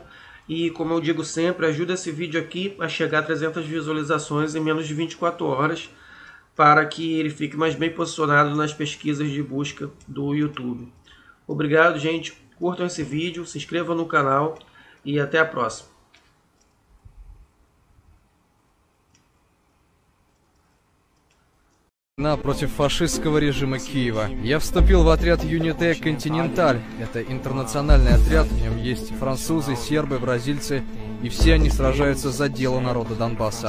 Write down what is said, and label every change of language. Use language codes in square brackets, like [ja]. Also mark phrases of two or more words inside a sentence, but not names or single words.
[pt] E como eu digo sempre, ajuda esse vídeo aqui a chegar a 300 visualizações em menos de 24 horas, para que ele fique mais bem posicionado nas pesquisas de busca do YouTube. Obrigado, gente. Curtam esse vídeo, se inscrevam no canal и até a próxima. [ru] Против фашистского режима Киева. Я вступил в отряд Юните Континенталь. Это интернациональный отряд, в нем есть французы, сербы, бразильцы, и все они сражаются за дело народа Донбасса.